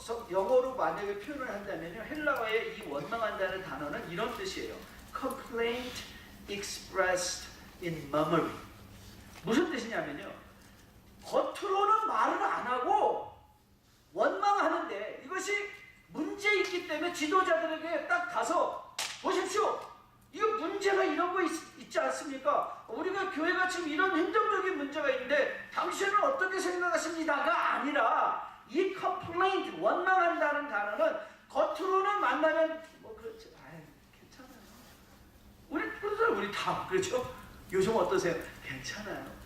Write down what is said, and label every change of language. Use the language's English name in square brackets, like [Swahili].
[Korean] 영어로 만약에 표현을 한다면요, 헬라어의 이 원망한다는 단어는 이런 뜻이에요. [English] Complaint expressed in murmuring. [Korean] 무슨 뜻이냐면요, 겉으로는 말을 안 하고 원망하는데, 이것이 문제 있기 때문에 지도자들에게 딱 가서 보십시오, 이거 문제가 이런 거 있지 않습니까? 우리가 교회가 지금 이런 행정적인 문제가 있는데 당신은 어떻게 생각하십니다가 아니라, 이 complaint, 원망한다는 단어는 겉으로는 만나면 뭐 그렇지, 괜찮아요, 우리 다 그렇죠? 요즘 어떠세요? 괜찮아요.